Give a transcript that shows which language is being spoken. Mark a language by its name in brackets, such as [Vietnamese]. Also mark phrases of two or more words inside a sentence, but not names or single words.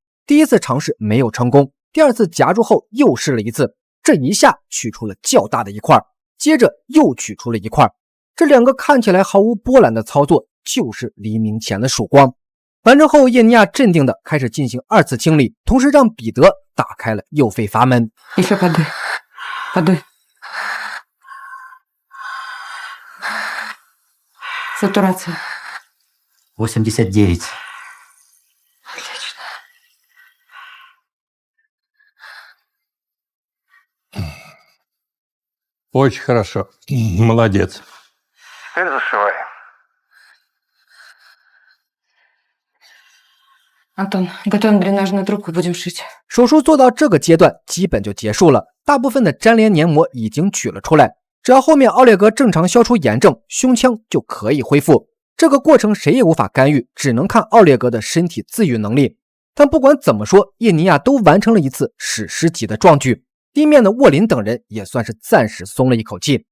[Chinese] 第一次尝试没有成功，第二次夹住后又试了一次，这一下取出了较大的一块，接着又取出了一块。这两个看起来毫无波澜的操作，就是黎明前的曙光。完成后，叶尼亚镇定地开始进行二次清理，同时让彼得打开了右肺阀门。 [Russian] Еще подуй. Подуй. Сатурация. 89. Отлично. Очень хорошо. Молодец. Теперь зашивай. Антон, готовим дренажную трубку, будем шить. [Chinese] 手术做到这个阶段基本就结束了，大部分的粘连黏膜已经取了出来，只要后面奥列格正常消除炎症，胸腔就可以恢复。这个过程谁也无法干预，只能看奥列格的身体自愈能力。但不管怎么说，叶尼亚都完成了一次史诗级的壮举，地面的沃林等人也算是暂时松了一口气。